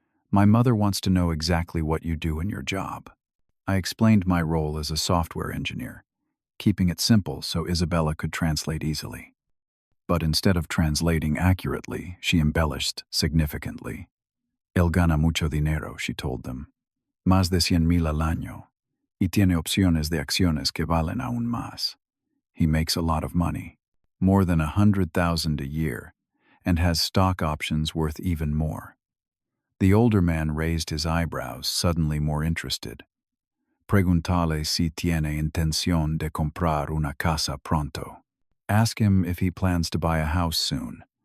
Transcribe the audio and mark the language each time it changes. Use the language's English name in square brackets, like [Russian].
[English] "My mother wants to know exactly what you do in your job." I explained my role as a software engineer, keeping it simple so Isabella could translate easily. But instead of translating accurately, she embellished significantly. [Spanish] "Él gana mucho dinero," [English] she told them. [Spanish] "Más de 100,000 al año. Y tiene opciones de acciones que valen aún más." [English] He makes a lot of money, more than 100,000 a year, and has stock options worth even more. The older man raised his eyebrows, suddenly more interested. [Spanish] "Preguntale si tiene intención de comprar una casa pronto." [English] Ask him if he plans to buy a house soon.